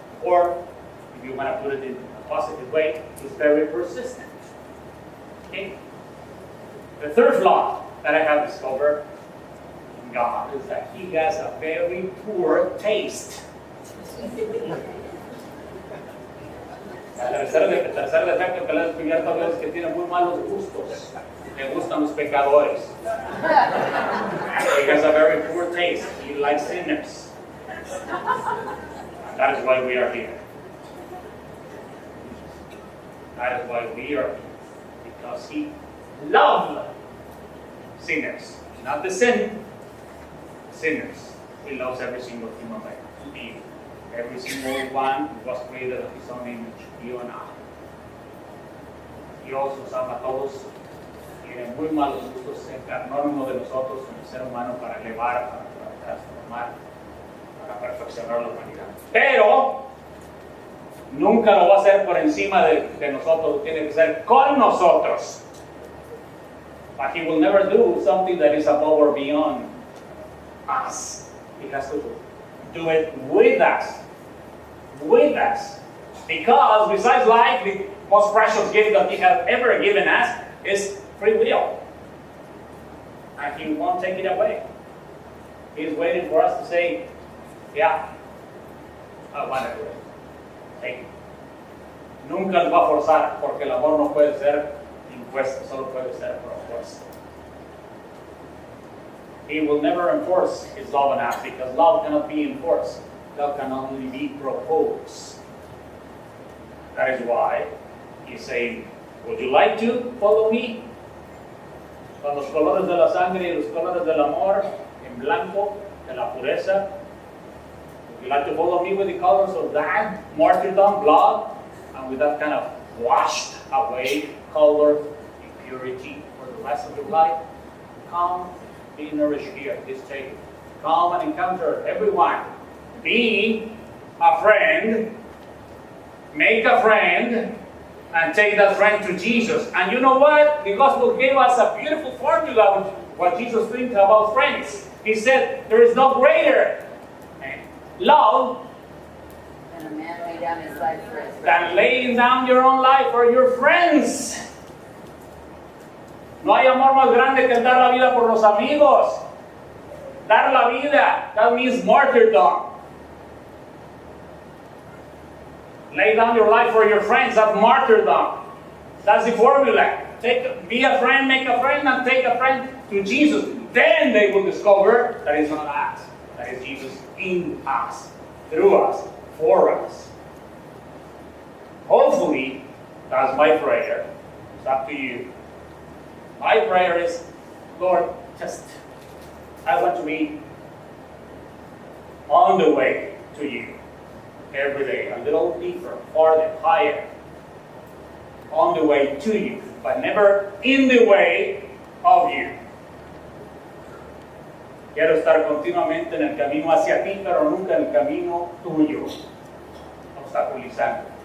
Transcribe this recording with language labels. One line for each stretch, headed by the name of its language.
English: Or, if you want to put it in a positive way, he's very persistent. Okay? The third flaw that I have discovered in God is that he has a very poor taste.
Spanish: El tercer defecto que le he descubierto a Dios es que tiene muy malos gustos. Le gustan los pecadores.
English: He has a very poor taste. He likes sinners. And that is why we are here. That is why we are here. Because he loves sinners. Not the sin. Sinners. He loves every single human being. Every single one who was created of his own image. You and I.
Spanish: Dios nos ama a todos. Tiene muy malos gustos. Se encarnó en uno de nosotros, en el ser humano, para elevar, para transformar, para perfeccionar la humanidad. Pero nunca lo va a hacer por encima de nosotros. Tiene que ser con nosotros.
English: But he will never do something that is above or beyond us. He has to do it with us. with us. Because besides life, the most precious gift that He has ever given us is free will. And He won't take it away. He's waiting for us to say, yeah, I want to do it. Take it.
Spanish: Nunca nos va a forzar, porque el amor no puede ser impuesto, solo puede ser propuesto.
English: He will never enforce His love on us, because love cannot be enforced. Love can only be proposed. That is why He's saying, would you like to follow me?
Spanish: Con los colores de la sangre y los colores del amor en blanco, de la pureza.
English: Would you like to follow me with the colors of that martyrdom, blood, and with that kind of washed away color, impurity for the rest of your life? Come, be nourished here at this table. Come and encounter everyone. Be a friend. Make a friend. And take that friend to Jesus. And you know what? The gospel gave us a beautiful formula with what Jesus thinks about friends. He said, there is no greater love And a man lay down his life for his friends. than laying down your own life for your friends.
Spanish: No hay amor más grande que el dar la vida por los amigos. Dar la vida,
English: that means martyrdom. Lay down your life for your friends, that's martyrdom. That's the formula. Be a friend, make a friend, and take a friend to Jesus. Then they will discover that it's not us, that is Jesus in us, through us, for us. Hopefully, that's my prayer. It's up to you. My prayer is, Lord, I want to be on the way to you every day, a little deeper, farther, higher, on the way to you, but never in the way of you.
Spanish: Quiero estar continuamente en el camino hacia ti, pero nunca en el camino tuyo, obstaculizando.